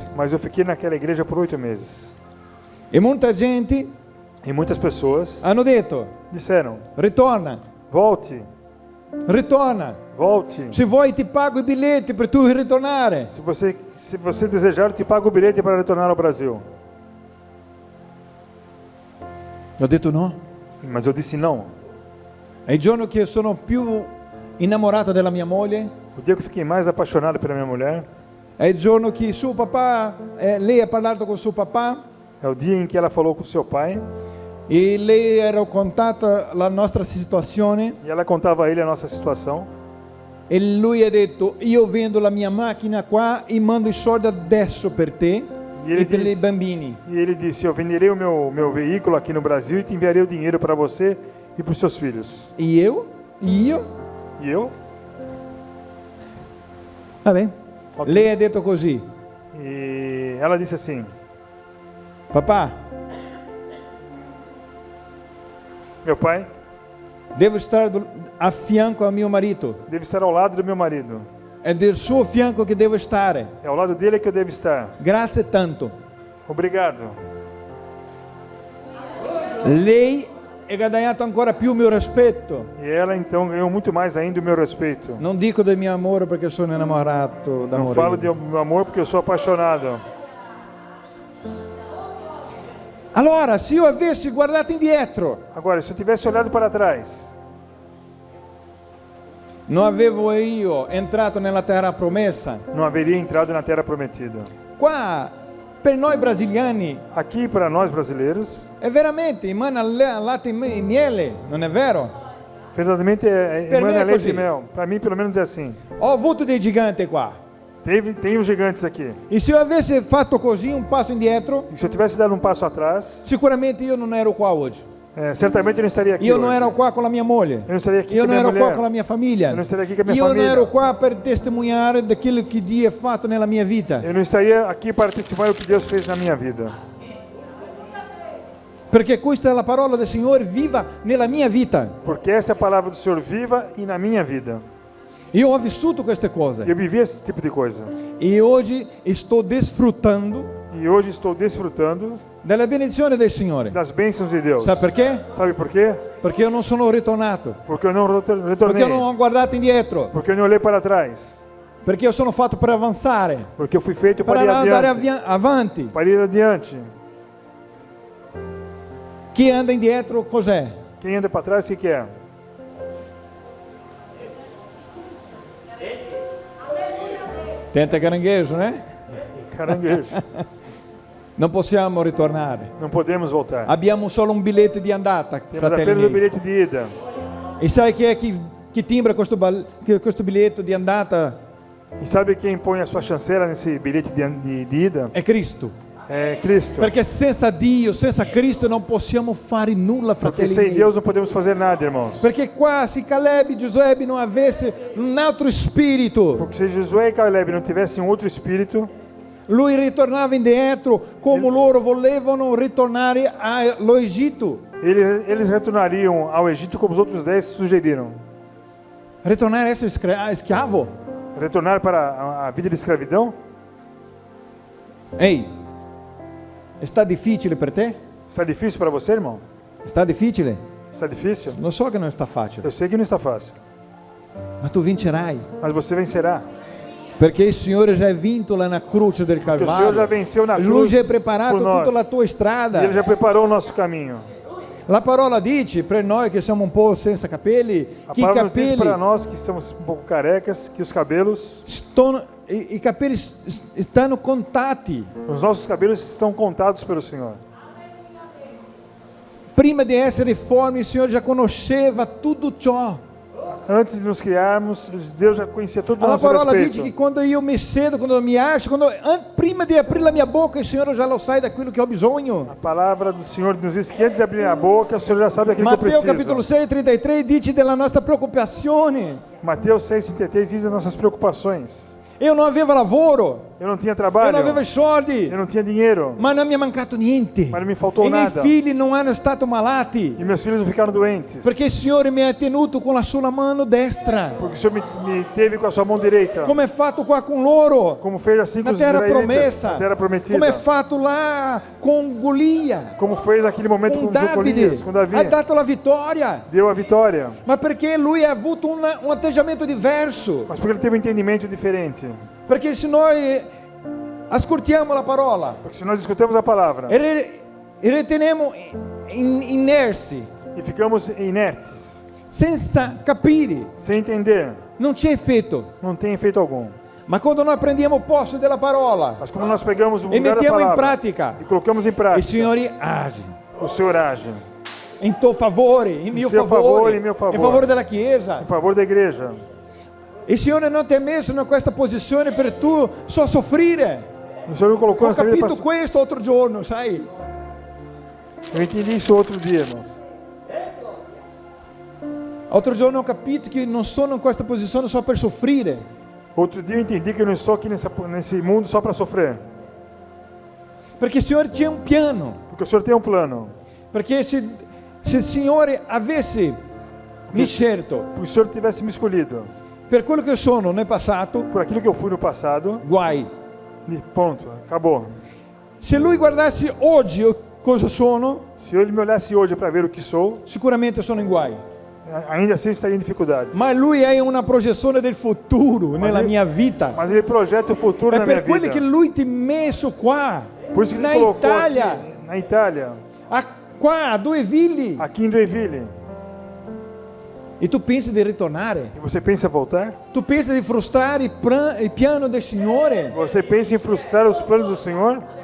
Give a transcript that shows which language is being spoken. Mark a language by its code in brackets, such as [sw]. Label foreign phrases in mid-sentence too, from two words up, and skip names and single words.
[pt] Mas eu fiquei naquela igreja por 8 meses. [it] E molta gente [pt] E muitas pessoas [it] hanno detto: [pt] disseram: [it] ritorna, [pt] volte, [it] ritorna. [pt] volte. [it] Se vuoi ti pago i biglietti per tu ritornare. [pt] Se você desejar, eu te pago o bilhete para retornar ao Brasil. [it] Ho detto no. [pt] Mas eu disse não. [it] È il giorno che sono più innamorato della mia moglie. [pt] O dia que eu fiquei mais apaixonado pela minha mulher [it] È il giorno che suo papà, lei ha parlato con suo papà [pt] é o dia em que ela falou com seu pai [it] e lei era contata la nostra situazione [pt] e ela contava a ele a nossa situação. [it] e lui ha detto: io vendo la mia macchina qua e mando i soldi adesso per te e per i bambini. [pt] E ele disse: eu venderei o meu veículo aqui no Brasil e te enviarei o dinheiro para você e para os seus filhos. [it] E io? [pt] E eu? [it] Va bene. [pt] Ok. [it] Lei ha detto così: [pt] E ela disse assim: [it] papà, [pt] meu pai [it] devo stare a fianco al mio marito. [pt] deve estar ao lado do meu marido. [it] È del suo fianco che devo stare. [pt] É ao lado dele que eu devo estar. [it] Grazie tanto. [pt] Obrigado. [it] Lei ha guadagnato ancora più il mio rispetto. [pt] E ela então ganhou muito mais ainda o meu respeito. [it] Non dico del mio amore perché sono innamorato da [pt] Não falo [it] morire. [pt] de meu amor porque eu sou apaixonado. [it] Allora, se io avessi guardato indietro, [pt] Agora, se eu tivesse olhado para trás, [it] non avevo io entrato nella terra promessa. [pt] não haveria entrado na terra prometida. [it] Qua, per noi brasiliani, [pt] Aqui, para nós brasileiros, [it] è veramente in mano al latte e miele, non è vero? [pt] Verdadeiramente [it] Per me emana [pt] é leite [it] così. [pt] e mel. Para mim, pelo menos, é assim. [it] Ho avuto dei giganti qua. [pt] Tem os gigantes aqui. [it] E se eu avesse fatto così un passo indietro, [pt] E se eu tivesse dado um passo atrás, [it] sicuramente io non ero qua oggi. [pt] certamente eu não estaria aqui [it] Io non [pt] hoje. [it] ero qua con la mia moglie. [pt] Eu não estaria aqui [it] Io [pt] com a [it] non [pt] minha [it] ero qua [pt] mulher. [it] con la mia famiglia. [pt] Eu não estaria aqui com a minha [it] Io non [pt] família. [it] ero qua per testimoniare daquilo che Dio ha fatto nella mia vita. [pt] Eu não estaria aqui para testemunhar o que Deus fez na minha vida. [it] Perché questa è la parola del Signore viva nella mia vita. [pt] Porque essa é a palavra do Senhor viva e na minha vida. [it] Io ho vissuto queste cose. [pt] Eu vivi esse tipo de coisa. [it] E oggi sto desfruttando [pt] E hoje estou desfrutando [it] della benedizione del Signore. [pt] das bênçãos de Deus. [it] Sabe perché? [pt] Sabe por quê? [it] Perché io non sono ritornato. [pt] Porque eu não [it] Perché [pt] retornei. [it] io non ho guardato indietro. [pt] Porque eu não olhei para trás. [it] Perché io sono fatto per avanzare. [pt] Porque eu fui feito [it] Per [pt] para ir [it] andare [pt] adiante. [it] avanti. [pt] Para ir adiante. [it] Chi anda indietro cos'è? [pt] Quem anda para trás, o que é? Tenta caranguejo, né? Caranguejo. [it] Non possiamo ritornare. [pt] Não podemos voltar. [it] Abbiamo solo un biglietto di andata, [pt] Temos [it] fratelli [pt] apenas o [it] miei. [pt] bilhete de ida. [it] E sai chi è chi timbra questo biglietto di andata? [pt] E sabe quem põe a sua chanceira nesse bilhete de ida? [it] È Cristo. [pt] É Cristo. [it] Perché senza Dio, senza Cristo non possiamo fare nulla, [pt] Porque [it] fratelli [pt] sem [it] miei. [pt] Deus não podemos fazer nada, irmãos. [it] Perché qua se Caleb e Giuseppe non avesse un altro spirito, [pt] Porque se Josué e Caleb não tivessem outro espírito, [it] lui ritornava indietro come loro volevano ritornare allo Egitto. [pt] eles retornariam ao Egito como os outros 10 sugeriram. [it] Ritornare a essere schiavo? [pt] Retornar para a vida de escravidão? [it] Ehi, sta difficile per te? [pt] Está difícil para você, irmão? [it] Sta difficile? [pt] Está difícil? [it] Lo so che non sta facile, [pt] Eu sei que não está fácil. [it] ma tu vincerai. [pt] Mas você vencerá. [it] Perché il Signore già ha vinto [pt] lá na [it] croce del [pt] Porque o Senhor já [it] Calvario. [pt] venceu na [it] Lui [pt] cruz [it] già ha preparato [pt] por nós. [it] tutta la tua [pt] E [it] strada. [pt] Ele já preparou o nosso caminho. [it] La parola dice, per noi che siamo un po' senza capelli, [pt] A [it] che i [pt] palavra nos diz para [it] capelli, [pt] nós que estamos um pouco carecas, que os cabelos, [it] i capelli stanno contati. [pt] os nossos cabelos estão contados pelo Senhor. [it] Prima di essere formi, il Signore già conosceva tutto ciò. [pt] Antes de nos criarmos, Deus já conhecia tudo a [it] La [pt] nosso [it] parola dice [pt] respeito. [it] che quando io mi siedo, quando mi acho, prima di aprire la mia bocca, il Signore già lo sa da quello che ho bisogno. [pt] A palavra do Senhor nos diz que antes de abrir a boca, o Senhor já sabe aquilo que eu [it] Matteo [pt] preciso. [it] capitolo 6, 33 dice della nostra preoccupazione. [pt] Mateus 6,33 diz as nossas preocupações. [it] Io non avevo lavoro, [pt] Eu não tinha [it] io [pt] trabalho, [it] non avevo soldi, [pt] eu não tinha dinheiro, [it] ma non mi è mancato niente. [pt] mas não me faltou [it] I miei [pt] nada. [it] figli non hanno stato malati, [pt] E meus filhos não ficaram doentes. [it] perché il Signore mi ha tenuto con la sua mano destra, [pt] Porque o Senhor me teve com a sua mão direita. [it] come è fatto qua con loro, [pt] Como fez assim com [it] na [pt] os [it] terra [pt] israelitas, [it] promessa, [pt] na terra prometida. [it] come è fatto là con Golia, [pt] Como fez naquele momento [it] con [pt] com [it] Davide, [pt] Golias, com Davi. [it] ha dato la vittoria, [pt] Deu a vitória. [it] ma perché lui ha avuto un atteggiamento diverso, [pt] Mas porque ele teve um entendimento diferente. [it] perché se noi ascoltiamo la parola [pt] Porque se nós escutamos a palavra [it] e riteniamo inerti, [pt] e ficamos inertes, [it] senza capire, [pt] sem entender, [it] non c'è effetto. [pt] não tem efeito algum. [it] Ma quando noi prendiamo posto della parola [pt] Mas como nós pegamos o [it] e [pt] lugar da [it] mettiamo in [pt] palavra [it] pratica, [pt] e colocamos em [it] il [pt] prática, [it] Signore age [pt] o Senhor age [it] in tuo favore, in mio [pt] seu [it] favore, favore, in mio favore. in favore della Chiesa. [pt] em favor da igreja. [it] Il Signore non ti ha messo in questa posizione per tu solo soffrire. [pt] O Senhor me colocou [it] Ho [pt] nessa vida [it] capito [pt] para... [it] questo l'altro giorno, sai? [pt] Eu entendi isso outro dia, irmãos. [it] L'altro giorno ho capito che non sono in questa posizione solo per soffrire, [pt] Outro dia eu entendi que eu não estou aqui nesse mundo só para sofrer. [it] perché il Signore c'è un piano. [pt] Porque o Senhor tem um plano. [it] Perché se il Signore avesse mi scelto [pt] Porque o Senhor tivesse me escolhido [it] per quello che sono nel passato, [pt] por aquilo que eu fui no passado, [it] guai. [pt] e ponto, acabou. [it] Se Lui guardasse oggi cosa sono, [pt] Se ele me olhasse hoje para ver o que sou, [it] sicuramente sono in guai. [pt] ainda assim eu estaria em dificuldades. [it] Ma Lui è una projezione del futuro nella [pt] ele- [it] mia vita. [pt] Mas ele projeta o futuro [it] È [pt] na minha [it] per quello [pt] vida. [it] che Lui ti ha messo qua, [pt] Por isso que [it] na [pt] ele colocou [it] Itália, [pt] aqui, na Itália, [it] qua a Due Villi. [pt] aqui em Joinville. [it] E tu pensi di ritornare? [pt] E você pensa em voltar? [it] Tu pensi di frustrare il piano del Signore? [pt] Você pensa em frustrar os planos do Senhor?